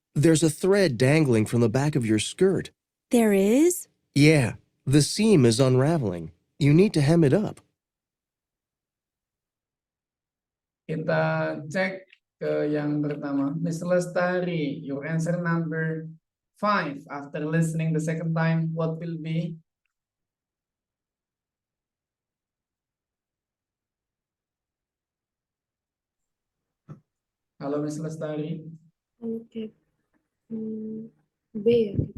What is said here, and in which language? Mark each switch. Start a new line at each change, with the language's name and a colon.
English: There's a thread dangling from the back of your skirt. There is? Yeah, the seam is unraveling. You need to hem it up.
Indonesian: Kita cek ke yang pertama.
English: Miss Lestari, your answer number 5. After listening the second time, what will be?
Indonesian: Halo Miss Lestari. Oke. B ya.